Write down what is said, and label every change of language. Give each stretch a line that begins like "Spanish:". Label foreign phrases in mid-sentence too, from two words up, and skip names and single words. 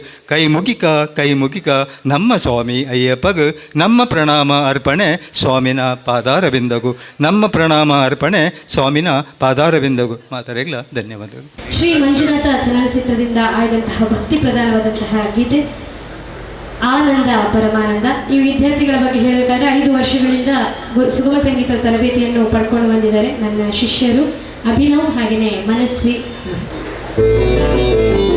Tulu: ಕೈ ಮುಗಿಕ ನಮ್ಮ ಸ್ವಾಮಿ ಅಯ್ಯಪ್ಪಗ ನಮ್ಮ ಪ್ರಣಾಮ ಅರ್ಪಣೆ ಸ್ವಾಮಿನ ಪಾದಾರವಿಂದಗು. ನಮ್ಮ ಪ್ರಣಾಮ ಅರ್ಪಣೆ ಸ್ವಾಮಿನ ಪಾದಾರವಿಂದಗು. ಮಾತರೆಗ್ಲ ಧನ್ಯವಾದಗಳು.
Kannada: ಶ್ರೀ ಮಂಜುನಾಥ ಚಲನಚಿತ್ರದಿಂದ ಆಯ್ದಂತಹ ಭಕ್ತಿ ಪ್ರಧಾನವಾದಂತಹ ಗೀತೆ ಆನಂದ ಪರಮಾನಂದ. ಈ ವಿದ್ಯಾರ್ಥಿಗಳ ಬಗ್ಗೆ ಹೇಳಬೇಕಾದ್ರೆ 5 ವರ್ಷಗಳಿಂದ ಸುಗಮ ಸಂಗೀತ ತರಬೇತಿಯನ್ನು ಪಡ್ಕೊಂಡು ಬಂದಿದ್ದಾರೆ ನನ್ನ ಶಿಷ್ಯರು ಅಭಿನವ್ ಹಾಗೆಯೇ ಮನಸ್ವಿ.